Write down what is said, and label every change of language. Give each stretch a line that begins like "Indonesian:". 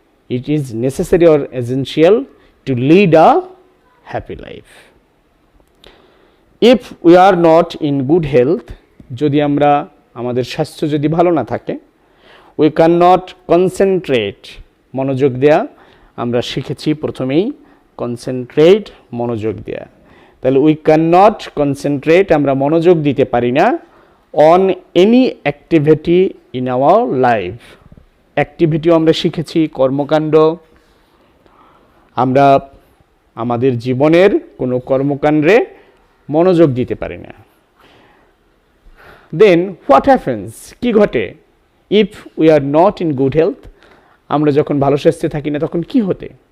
English: It is necessary or essential to lead a happy life. If we are not in good health,
Bangla: যদি আমরা আমাদের স্বাস্থ্য যদি ভালো না থাকে,
English: we cannot concentrate,
Bangla: মনোযোগ দেয়া, আমরা শিখেছি প্রথমেই কনসেন্ট্রেট, মনোযোগ দেয়া।
English: তাহলে we cannot concentrate,
Bangla: আমরা মনোযোগ দিতে পারি না
English: on any activity in our life.
Bangla: অ্যাক্টিভিটিও আমরা শিখেছি, কর্মকাণ্ড। আমরা আমাদের জীবনের কোনো কর্মকাণ্ডে মনোযোগ দিতে পারি না।
English: then what happens,
Bangla: কি ঘটে?
English: if we are not in good health,
Bangla: আমরা যখন ভালো স্বাস্থ্যে থাকি না তখন কি হতে?